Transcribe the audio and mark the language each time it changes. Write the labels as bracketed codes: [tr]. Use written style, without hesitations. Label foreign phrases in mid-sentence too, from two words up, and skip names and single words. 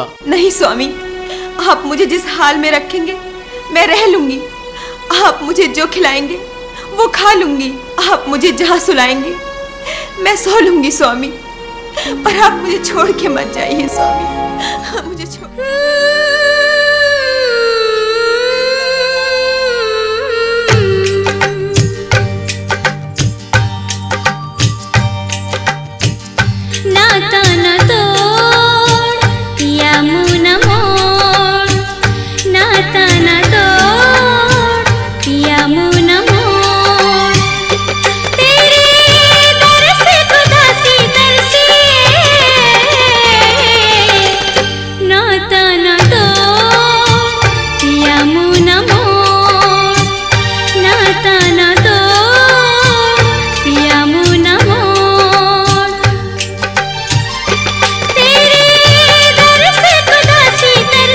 [hi] नहीं स्वामी, आप मुझे जिस हाल में रखेंगे मैं रह लूंगी। आप मुझे जो खिलाएंगे वो खा लूंगी। आप मुझे जहाँ सुलाएंगे मैं सो लूंगी स्वामी, पर आप मुझे छोड़ के मत जाइए स्वामी, मुझे छोड़। नाता न तोड़ पिया मुँह न मोड़, नाता न तोड़ पिया मुँह न मोड़। तेरे दर से खुदा सी तरसी, नाता न तोड़ पिया मुँह न मोड़, नाता न तोड़ पिया मुँह न मोड़। तेरे दर से खुदा सी